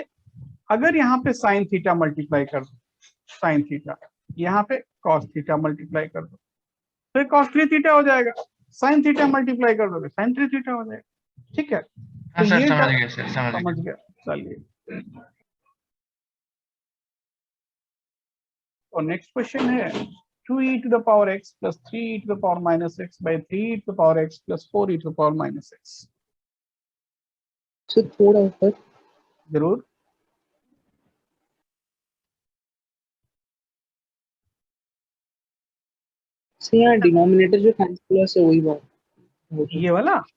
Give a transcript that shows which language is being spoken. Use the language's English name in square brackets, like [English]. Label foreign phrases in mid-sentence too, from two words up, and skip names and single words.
[Hindi] अगर यहाँ पे [English] sine theta multiply [Hindi] कर दो, [English] sine theta, [Hindi] यहाँ पे [English] cos theta multiply [Hindi] कर दो, तो [English] cos 3 theta [Hindi] हो जाएगा। [English] sine theta multiply [Hindi] कर दोगे [English] sine 3 theta [Hindi] हो जाएगा। ठीक है, हाँ तो सर ये समझ गया सर, समझ समझ गया। गया। चलिए और [English] next question है 2e to the power x plus 3e to the power minus x by 3e to the power x plus 4e to the power minus x। [Hindi] से थोड़ा ऊपर। जरूर। से यहाँ डिनोमिनेटर जो कैंसिल है वही बात। ये वाला,